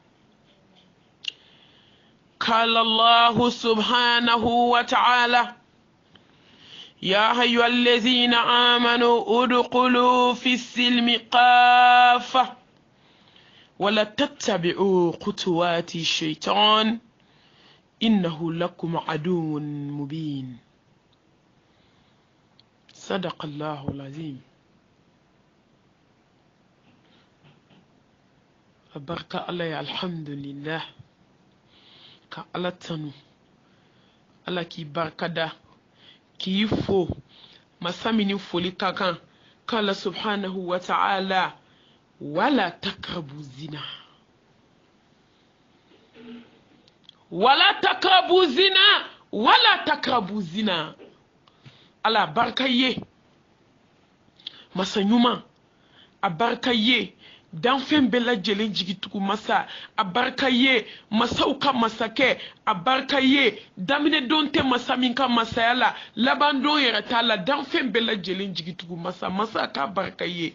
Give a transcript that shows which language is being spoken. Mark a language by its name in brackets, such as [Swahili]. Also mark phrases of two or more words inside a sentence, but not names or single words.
[Arabic] قال الله سبحانه وتعالى: يا أيها الذين آمنوا ادخلوا في السلم كافة ولا تتبعوا خطوات الشيطان إنه لكم عدو مبين. صدق الله العظيم. بركة الله الحمد لله. [Bambara] ka ala tanu ala k'i barikada k'i fo masa min foli ka kan k'ala [Arabic] سبحانه وتعالى ولا تقربوا الزنا ولا تقربوا الزنا ولا تقربوا الزنا, [Bambara] wala takrabu zina. ala barika ye masa ɲuman, a barika ye danfɛn bɛɛ lajɛlen jigitugu masa, a barika ye masaw ka masakɛ, a barika ye daminɛdon tɛ masa min ka masaya la labandon yɛrɛ t'a la, danfɛn bɛɛ lajɛlen jigitugu masa, masa k'a barika ye.